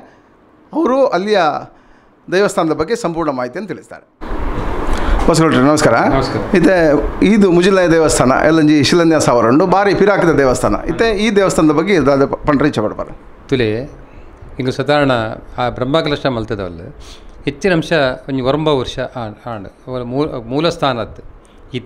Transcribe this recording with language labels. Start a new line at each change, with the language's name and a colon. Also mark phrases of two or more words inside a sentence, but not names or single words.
Kannada: ಅವರು ಅಲ್ಲಿಯ ದೇವಸ್ಥಾನದ ಬಗ್ಗೆ ಸಂಪೂರ್ಣ ಮಾಹಿತಿಯನ್ನು ತಿಳಿಸ್ತಾರೆ. ಬಸವಣ್ಣ ನಮಸ್ಕಾರ.
Tulu: ಇತ್ತೆ ಈದು ಮುಜಿಲ್ನಾಯ ದೇವಸ್ಥಾನ ಎಲ್ಲಂಜಿ ಶಿಲಾನ್ಯಾಸ ಅವರಂಡು ಭಾರಿ ಪಿರಾಕದ ದೇವಸ್ಥಾನ ಇತ್ತೆ.
Kannada: ಈ ದೇವಸ್ಥಾನದ ಬಗ್ಗೆ
Tulu: ಇದಾದ ಪಂಡ್ರೆ ಇಚ್ಛೆ ಪಡ್ಬಾರ ತುಲೆ ಹಿಂಗೆ ಸಾಧಾರಣ ಆ ಬ್ರಹ್ಮಕಲಶ ಮಲ್ತದವಲ್ಲ ಹೆಚ್ಚಿನ ಅಂಶ ಒಂದು 9 ವರ್ಷ ಆಂಡು ಅವರ ಮೂಲಸ್ಥಾನದ್ದು ಇತ್ತು.